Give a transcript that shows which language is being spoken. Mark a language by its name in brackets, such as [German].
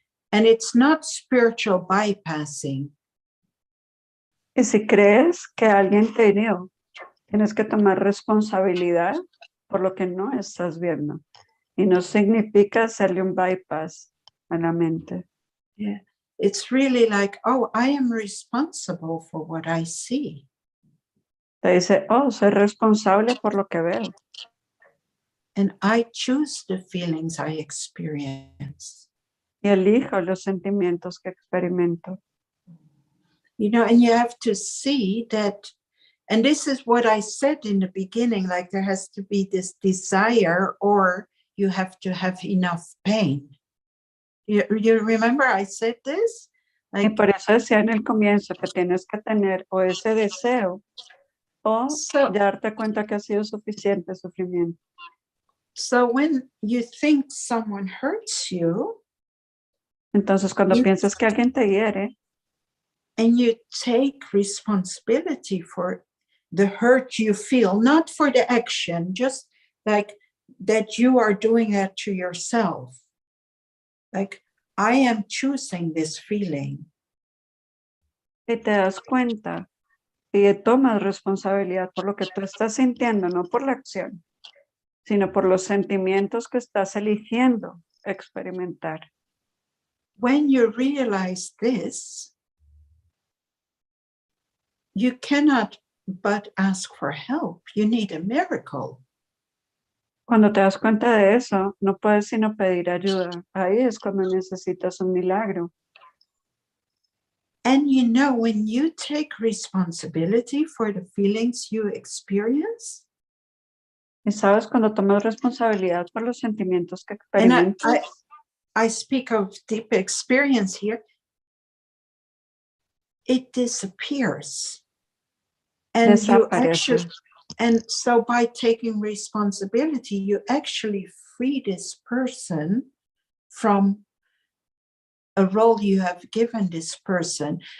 [English] And it's not spiritual bypassing. [Spanish] Y si crees que alguien te hirió, tienes que tomar responsabilidad por lo que no estás viendo. Y no significa hacerle un bypass a la mente. [English] Yeah. It's really like, oh, I am responsible for what I see. [Spanish] Te dice, oh, soy responsable por lo que veo. [English] And I choose the feelings I experience. [Spanish] Y elijo los sentimientos que experimento. [English] You know, and you have to see that, and this is what I said in the beginning, like there has to be this desire, or you have to have enough pain. You remember I said this? [Spanish] Y por eso decía en el comienzo que tienes que tener o ese deseo o darte cuenta que ha sido suficiente sufrimiento. [English] So when you think someone hurts you, [Spanish] entonces cuando piensas que alguien te hiere, [English] and you take responsibility for the hurt you feel, not for the action, just like that you are doing that to yourself. Like, I am choosing this feeling. [Spanish] Y te das cuenta y tomas responsabilidad por lo que tú estás sintiendo, no por la acción, sino por los sentimientos que estás eligiendo experimentar. [English] When you realize this, you cannot but ask for help. You need a miracle. [Spanish] Cuando te das cuenta de eso, no puedes sino pedir ayuda. Ahí es cuando necesitas un milagro. [English] And you know, when you take responsibility for the feelings you experience, [Spanish] y sabes, cuando tomas responsabilidad por los sentimientos que experimentas, [English] and I speak of deep experience here, it disappears. And you actually, and so by taking responsibility, you actually free this person from a role you have given this person.